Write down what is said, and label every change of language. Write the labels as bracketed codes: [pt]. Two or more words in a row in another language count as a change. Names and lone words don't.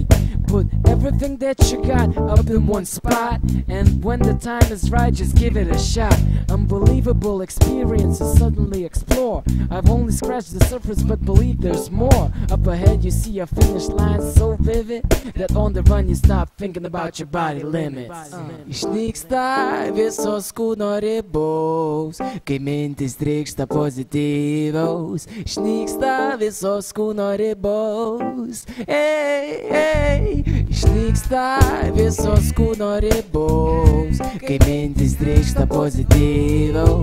[en] Put everything that you got up in one spot, and when the time is right, just give it a shot. Unbelievable experiences suddenly explore. I've only scratched the surface, but believe there's more. Up ahead you see a finish line so vivid that on the run you stop thinking about your body limits. [lt] Išnyksta visos kūno ribos, kai mintis trykšta pozityvaus. Išnyksta visos kūno ribos, išnyksta visos kūno ribos, kai mintis trykšta pozityvaus.